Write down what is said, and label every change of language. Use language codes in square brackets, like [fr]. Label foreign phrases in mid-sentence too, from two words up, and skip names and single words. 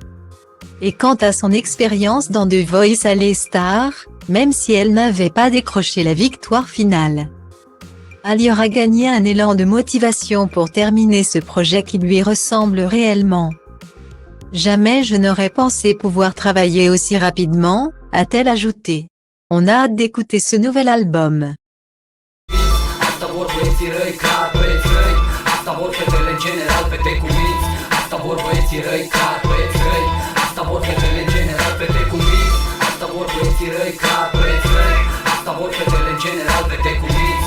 [fr] Et quant à son expérience dans The Voice Allez Stars, même si elle n'avait pas décroché la victoire finale, Ali aura gagné un élan de motivation pour terminer ce projet qui lui ressemble réellement. Jamais je n'aurais pensé pouvoir travailler aussi rapidement, a-t-elle ajouté. On a hâte d'écouter ce nouvel album. [ro] Asta vor fetele în general, fete cu minți. Asta vor băieții răi, clar băieți răi. Asta vor fetele în general, fete cu minți. Asta vor băieții răi, clar băieți răi. Asta vor fetele în general, fete cu minți.